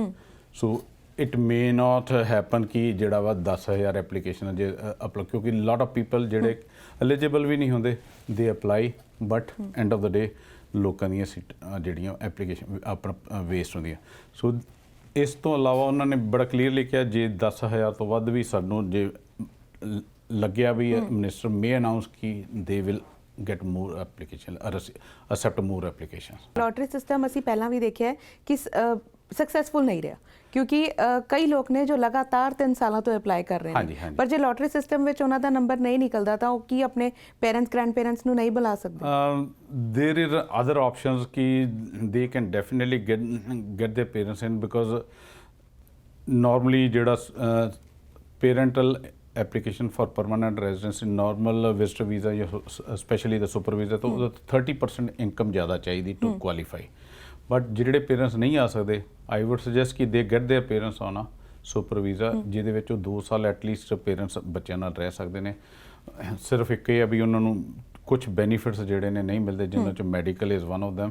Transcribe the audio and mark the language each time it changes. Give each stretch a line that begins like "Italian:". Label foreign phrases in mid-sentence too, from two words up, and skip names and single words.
English: so it may not happen
Punjabi: ਕਿ ਜਿਹੜਾ ਵਾ 10,000 ਐਪਲੀਕੇਸ਼ਨ ਜੇ ਅਪਲਾਈ, ਕਿਉਂਕਿ
English: lot of people
Punjabi: ਜਿਹੜੇ ਐਲੀਜੀਬਲ ਵੀ ਨਹੀਂ ਹੁੰਦੇ,
English: they apply, but end of the day
Punjabi: ਲੋਕਾਂ ਦੀਆਂ ਜਿਹੜੀਆਂ ਐਪਲੀਕੇਸ਼ਨ ਆਪਣਾ ਵੇਸਟ ਹੁੰਦੀਆਂ। ਸੋ ਇਸ ਤੋਂ ਇਲਾਵਾ ਉਹਨਾਂ ਨੇ ਬੜਾ ਕਲੀਅਰਲੀ ਕਿਹਾ ਜੇ 10,000 ਤੋਂ ਵੱਧ ਵੀ ਸਾਨੂੰ ਜੇ ਲੱਗਿਆ ਵੀ
English: minister may announce
Punjabi: ਕਿ
English: they will get more application or accept more applications। lottery system
Punjabi: ਅਸੀਂ ਪਹਿਲਾਂ ਵੀ ਦੇਖਿਆ ਕਿ ਸਕਸੈਸਫੁਲ ਨਹੀਂ ਰਿਹਾ ਕਿਉਂਕਿ ਕਈ ਲੋਕ ਨੇ ਜੋ ਲਗਾਤਾਰ 3 ਸਾਲਾਂ ਤੋਂ ਅਪਲਾਈ ਕਰ ਰਹੇ ਨੇ, ਪਰ ਜੇ
English: lottery system
Punjabi: ਵਿੱਚ ਉਹਨਾਂ ਦਾ ਨੰਬਰ ਨਹੀਂ ਨਿਕਲਦਾ ਤਾਂ ਉਹ ਕੀ ਆਪਣੇ
English: parents grand parents
Punjabi: ਨੂੰ ਨਹੀਂ ਬੁਲਾ ਸਕਦੇ?
English: there is other options ਕਿ they can definitely get their parents in, because normally ਜਿਹੜਾ parental application for permanent residence in normal visitor visa ਜਾਂ especially the super visa
Punjabi: ਤਾਂ ਉਹਦਾ 30% ਇਨਕਮ ਜ਼ਿਆਦਾ ਚਾਹੀਦੀ
English: to qualify.
Punjabi: ਬਟ ਜਿਹੜੇ ਪੇਰੈਂਟਸ ਨਹੀਂ ਆ ਸਕਦੇ,
English: I would suggest
Punjabi: ਕਿ
English: they get their parents on a super visa,
Punjabi: ਜਿਹਦੇ ਵਿੱਚ ਉਹ 2 ਸਾਲ ਐਟਲੀਸਟ ਪੇਰੈਂਟਸ ਬੱਚਿਆਂ ਨਾਲ ਰਹਿ ਸਕਦੇ ਨੇ। ਸਿਰਫ ਇੱਕ ਇਹ ਆ ਵੀ ਉਹਨਾਂ ਨੂੰ ਕੁਝ ਬੈਨੀਫਿਟਸ ਜਿਹੜੇ ਨੇ ਨਹੀਂ ਮਿਲਦੇ, ਜਿਨ੍ਹਾਂ 'ਚ
English: medical is one of them.